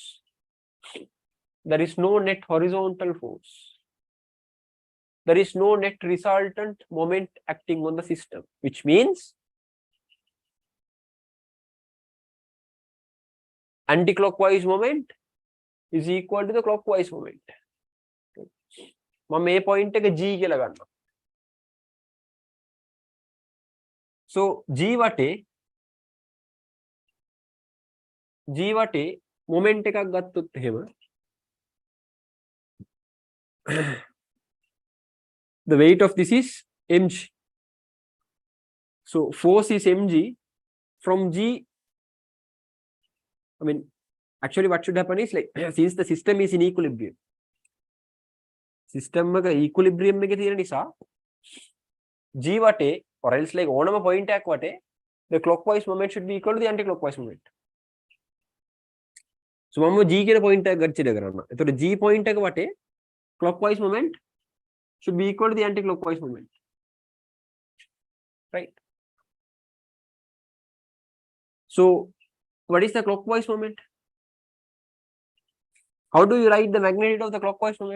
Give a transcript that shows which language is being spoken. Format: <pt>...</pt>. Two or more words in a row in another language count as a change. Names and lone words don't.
<en>There is no net horizontal force. There is no net resultant moment acting on the system, which means anti-clockwise moment is equal to the clockwise moment.</en> <si>මම මේ point එක G කියලා ගන්නවා. So G වටේ moment එකක් ගත්තොත් එහෙම</si> <en>the weight of this is mg. So force is mg. From G, I mean, actually what should happen is, like, since the system is in equilibrium,</en> <si>system එක equilibrium එකේ තියෙන නිසා G වටේ,</si> <en>or else like</en> <si>ඕනම point එකක් වටේ,</si> <en>the clockwise moment should be equal to the anti-clockwise moment.</en> <si>So මම G කියන point එක consider කරනවා. එතකොට G point එක වටේ</si> <en>clockwise moment should be equal to the anti-clockwise moment. Right? So what is the clockwise moment? How do you write the magnitude of the clockwise moment?</en>